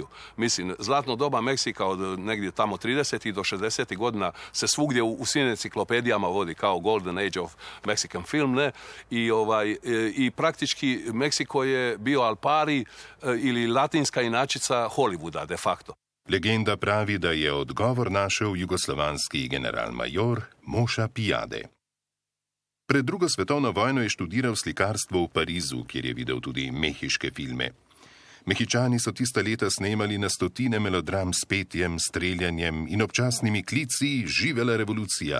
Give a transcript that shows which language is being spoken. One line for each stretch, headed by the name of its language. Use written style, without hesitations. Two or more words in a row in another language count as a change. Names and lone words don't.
Croatian: Mislim, zlatno doba Meksika od negdje tamo 30. do 60. godina se svugdje u svim enciklopedijama vodi kao
English: Golden Age of Mexican film,
Croatian: ne? I praktički Meksiko je bio
Italian: al pari
Croatian: ili latinska inačica Hollywooda
Latin: de facto.
Slovenian: Legenda pravi, da je odgovor našel jugoslovanski generalmajor Moša Pijade. Pred drugo svetovno vojno je študiral slikarstvo v Parizu, kjer je videl tudi mehiške filme. Mehičani so tista leta snemali na stotine melodram s petjem, streljanjem in občasnimi klici "Živela revolucija".